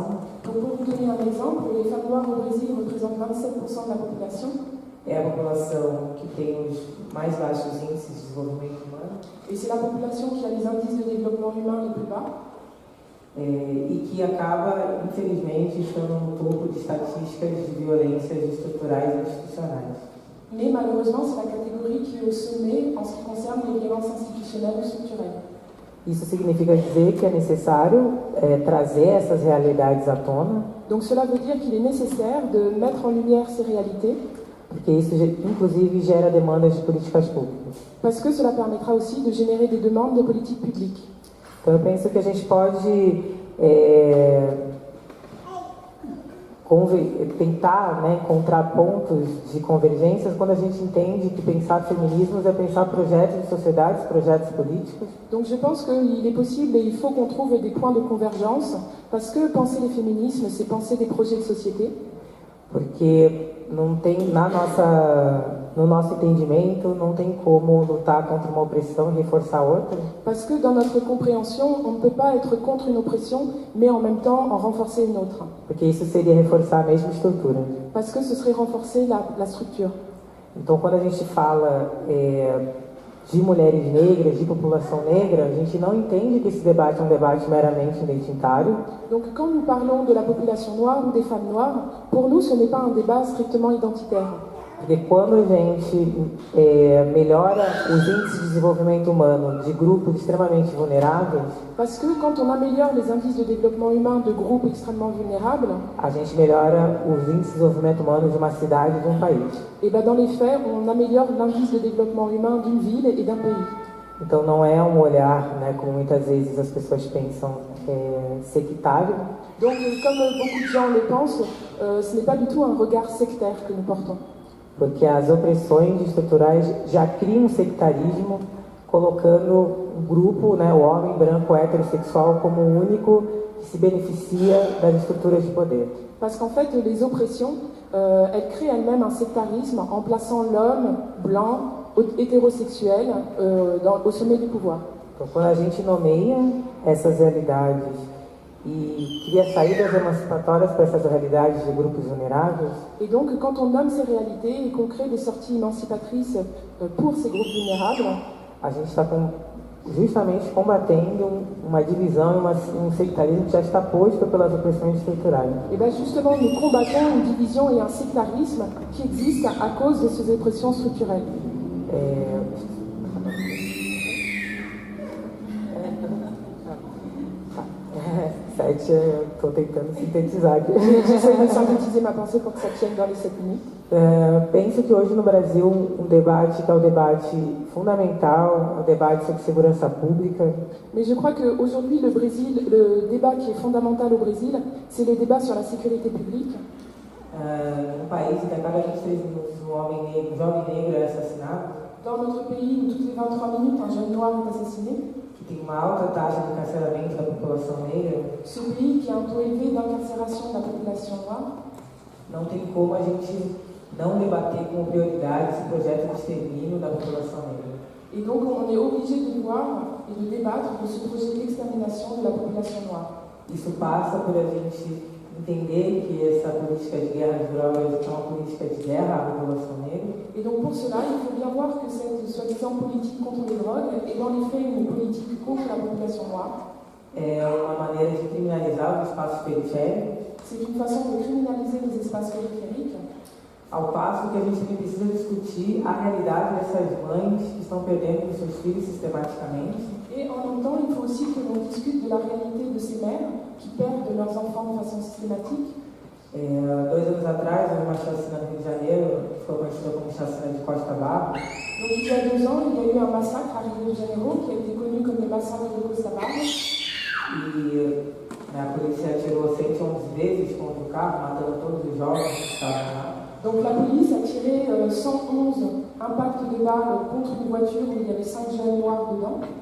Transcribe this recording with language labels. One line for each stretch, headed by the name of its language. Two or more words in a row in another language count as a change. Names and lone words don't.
French: Donc pour vous donner un exemple, les femmes noires au Brésil représentent 27% de la population.
Portuguese: É a população que tem os mais baixos índices de desenvolvimento humano.
French: Et c'est la population qui a les indices de développement humain les plus bas.
Portuguese: E que acaba, infelizmente, estando no topo de estatísticas de violências estruturais e institucionais.
French: Mais malheureusement, c'est la catégorie qui est au sommet en ce qui concerne les violences institutionnelles ou structurelles.
Portuguese: Isso significa dizer que é necessário trazer essas realidades à tona,
French: Donc cela veut dire qu'il est nécessaire de mettre en lumière ces réalités,
Portuguese: porque isso inclusive gera demandas de políticas públicas.
French: parce que cela permettra aussi de générer des demandes de politique publique.
Portuguese: Então eu penso que a gente pode tentar, né, encontrar pontos de convergências quando a gente entende que pensar feminismos é pensar projetos de sociedades, projetos políticos.
French: Donc je pense qu'il est possible et il faut qu'on trouve des points de convergence, parce que penser les féminismes, c'est penser des projets de société.
Portuguese: Porque não tem, no nosso entendimento, não tem como lutar contra uma opressão e reforçar outra.
French: Parce que dans notre compréhension, on ne peut pas être contre une oppression, mais en même temps en renforcer une autre.
Portuguese: Porque isso seria reforçar a mesma estrutura.
French: Parce que ce serait renforcer la structure.
Portuguese: Então, quando a gente fala de mulheres negras, de população negra, a gente não entende que esse debate é um debate meramente identitário.
French: Donc quand nous parlons de la population noire ou des femmes noires, pour nous ce n'est pas un débat strictement identitaire.
Portuguese: Porque quando a gente melhora os índices de desenvolvimento humano de grupos extremamente vulneráveis,
French: Parce que quand on améliore les indices de développement humain de groupes extrêmement vulnérables,
Portuguese: a gente melhora os índices de desenvolvimento humano de uma cidade e de um país.
French: et ben dans les faits, on améliore l'indice de développement humain d'une ville et d'un pays.
Portuguese: Então não é um olhar, né, como muitas vezes as pessoas pensam, sectário,
French: Donc comme beaucoup de gens le pensent, ce n'est pas du tout un regard sectaire que nous portons.
Portuguese: porque as opressões estruturais já criam um sectarismo, colocando um grupo, né, o homem branco heterossexual, como o único que se beneficia das estruturas de poder.
French: Parce qu'en fait, les oppressions, elles créent elles-mêmes un sectarisme en plaçant l'homme blanc, hétérosexuel, au sommet du pouvoir.
Portuguese: Então, quando a gente nomeia essas realidades e cria saídas emancipatórias para essas realidades de grupos vulneráveis,
French: Et donc, quand on nomme ces réalités et qu'on crée des sorties émancipatrices pour ces groupes vulnérables,
Portuguese: a gente está justamente combatendo uma divisão e um sectarismo que já está posto pelas opressões estruturais.
French: et bien justement, nous combattons une division et un sectarisme qui existent à cause de ces oppressions structurelles.
Portuguese: Estou tentando sintetizar aqui.
French: J'essaie de synthétiser ma pensée pour que ça tienne dans les 7 minutes.
Portuguese: Penso que hoje no Brasil um debate que é o debate fundamental, é o debate sobre segurança pública.
French: Mais je crois qu'aujourd'hui, le débat qui est fondamental au Brésil, c'est le débat sur la sécurité publique.
Portuguese: Um país em que a cada 23 minutos um jovem negro é assassinado.
French: Dans notre pays, où toutes les 23 minutes, un jeune noir est assassiné.
Portuguese: Que tem uma alta taxa de encarceramento da população negra.
French: Ce pays qui a un taux élevé d'incarcération de la population noire.
Portuguese: Não tem como a gente não debater com prioridade esse projeto de extermínio da população negra.
French: Et donc on est obligé de voir et de débattre de ce projet d'extermination de la population noire.
Portuguese: Isso passa por a gente entender que essa política de guerra às drogas é uma política de guerra à população negra.
French: Et donc pour cela, il faut bien voir que cette soi-disant politique contre les drogues est dans les faits une politique contre la population noire.
Portuguese: É uma maneira de criminalizar os espaços periféricos.
French: C'est une façon de criminaliser les espaces périphériques.
Portuguese: Ao passo que a gente precisa discutir a realidade dessas mães que estão perdendo os seus filhos sistematicamente.
French: Et en même temps, il faut aussi que l'on discute de la réalité de ces mères qui perdent leurs enfants de façon systématique.
Portuguese: 2 anos atrás, houve uma chacina no Rio de Janeiro, que foi conhecida como chacina de Costa Barros.
French: Donc il y a 2 ans, il y a eu un massacre à Rio de Janeiro qui a été connu comme le massacre de Costa Barros.
Portuguese: E a polícia atirou 111 vezes contra o carro, matando todos os jovens que estavam lá.
French: Donc la police a tiré 111 impacts de balles contre une voiture où il y avait 5 jeunes noirs dedans.